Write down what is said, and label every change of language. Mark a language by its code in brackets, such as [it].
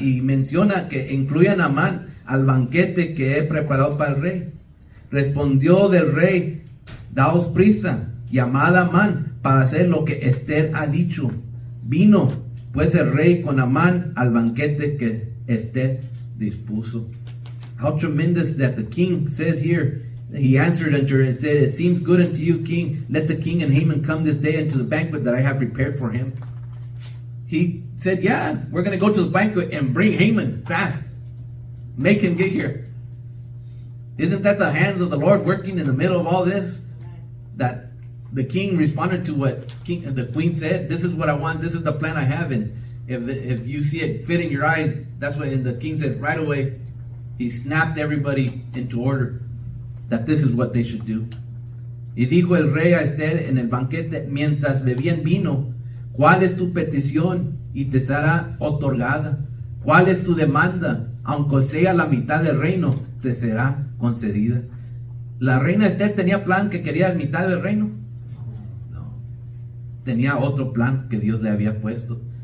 [es] Y menciona que incluyan a Amán al banquete que he preparado para el rey. Respondió del rey, daos prisa, llamad a Amán para hacer lo que Esther ha dicho. Vino pues el rey con Amán al banquete que Esther dispuso. [en] How tremendous that the king says here. He answered unto her and said, it seems good unto you, king. Let the king and Haman come this day unto the banquet that I have prepared for him. He said, yeah, we're going to go to the banquet and bring Haman fast. Make him get here. Isn't that the hands of the Lord working in the middle of all this? That the king responded to what the queen said. This is what I want. This is the plan I have. And if you see it fit in your eyes, that's what the king said right away. He snapped everybody into order. that this is what they should do. [es] Y dijo el rey a Esther en el banquete mientras bebían vino: ¿cuál es tu petición? Y te será otorgada. ¿Cuál es tu demanda? Aunque sea la mitad del reino, te será concedida. La reina Esther tenía plan que quería la mitad del reino. No, tenía otro plan que Dios le había puesto.